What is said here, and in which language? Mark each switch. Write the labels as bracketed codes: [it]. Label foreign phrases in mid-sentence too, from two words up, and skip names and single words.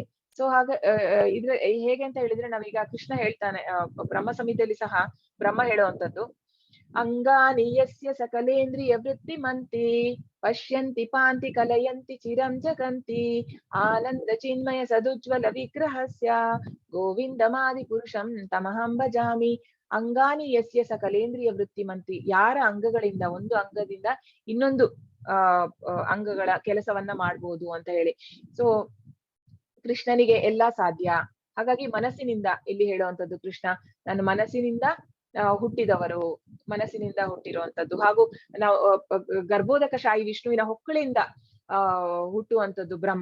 [kn] ಸೊ ಇದ್ರ ಹೇಗೆ ಅಂತ ಹೇಳಿದ್ರೆ ನಾವೀಗ ಕೃಷ್ಣ ಹೇಳ್ತಾನೆ ಬ್ರಹ್ಮ ಸಂಹಿತೆಯಲ್ಲಿ ಸಹ ಬ್ರಹ್ಮ ಹೇಳುವಂತದ್ದು, [sa] ಅಂಗಾನಿ ಯಸ್ಯ ಸಕಲೇಂದ್ರಿಯ ವೃತ್ತಿ ಮಂತಿ ಪಶ್ಯಂತಿ ಪಾಂತಿ ಕಲಯಂತಿ ಚಿರಂ ಜಗಂತಿ ಆನಂದ ಚಿನ್ಮಯ ಸದುಜ್ವಲ ವಿಗ್ರಹಸ್ಯ ಗೋವಿಂದಮಾದಿ ಪುರುಷಂ ತಮಹಂ ಭಜಾಮಿ. ಅಂಗಾನಿ ಯಸ್ಯ ಸಕಲೇಂದ್ರಿಯ ವೃತ್ತಿ ಮಂತಿ, [kn] ಯಾರ ಅಂಗಗಳಿಂದ ಒಂದು ಅಂಗದಿಂದ ಇನ್ನೊಂದು ಅಂಗಗಳ ಕೆಲಸವನ್ನ ಮಾಡ್ಬೋದು ಅಂತ ಹೇಳಿ. ಸೊ ಕೃಷ್ಣನಿಗೆ ಎಲ್ಲಾ ಸಾಧ್ಯ. ಹಾಗಾಗಿ ಮನಸ್ಸಿನಿಂದ ಇಲ್ಲಿ ಹೇಳುವಂತದ್ದು ಕೃಷ್ಣ ನನ್ನ ಮನಸ್ಸಿನಿಂದ ಹುಟ್ಟಿರುವಂತದ್ದು ಹಾಗೂ ನಾವು ಗರ್ಭೋದಕ ಶಾಹಿ ವಿಷ್ಣುವಿನ ಹೊಕ್ಕಳಿಂದ ಹುಟ್ಟುವಂತದ್ದು ಬ್ರಹ್ಮ.